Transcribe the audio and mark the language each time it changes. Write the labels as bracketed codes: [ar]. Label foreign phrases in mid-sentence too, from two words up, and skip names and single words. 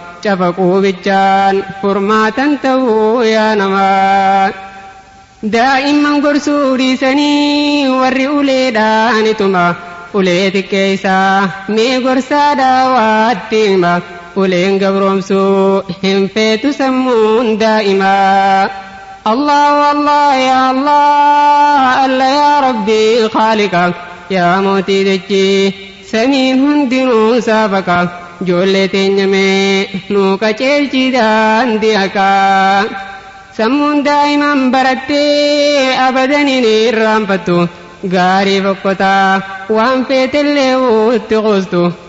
[om] Cafaquu bichaan furmaatan ta'uu yaa namaa. Daa'imman gorsuu dhiisanii warri uleedhaan tuma. Ulee xiqqeessaa mee gorsaa daawaatti hima. Uleen gabroomsuu hin feetu sammuun daa'imaa. [ar] الله الله يا الله الله يا ربي خالق, [om] ya Mootii dachee, samiin hundinuu saafaqa, ijoollee teenya mee nuu qajeelchi daandii haqaa. Sammuun daa'imaan barattee abadan hin irraanfattu, gaarii fokkotaa waan feetellee uutti quustu.